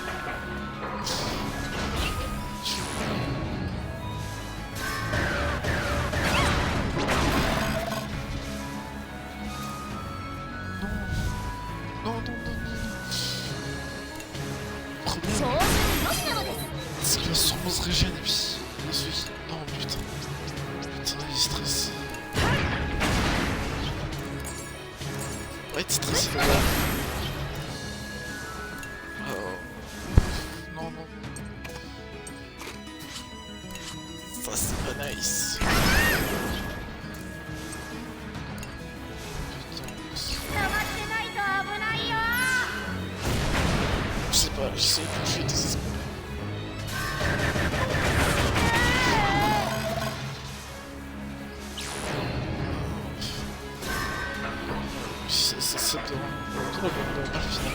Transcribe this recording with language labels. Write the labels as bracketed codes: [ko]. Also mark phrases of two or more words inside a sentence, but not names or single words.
[fr] Non, non, non, non, non. Problème. [ja] 調子よしなのです。 [fr] C'est qu'il va sûrement se régénérer et puis... Ensuite... Non, putain. Putain, il est stressé. Ouais, t'es stressé là. Oh. Non, non. Ça, c'est pas nice. Putain, [ja] 捕まってないと危ないよ。 [fr] je sais pas, j'essaie de toucher désespéré. C'est dans le final.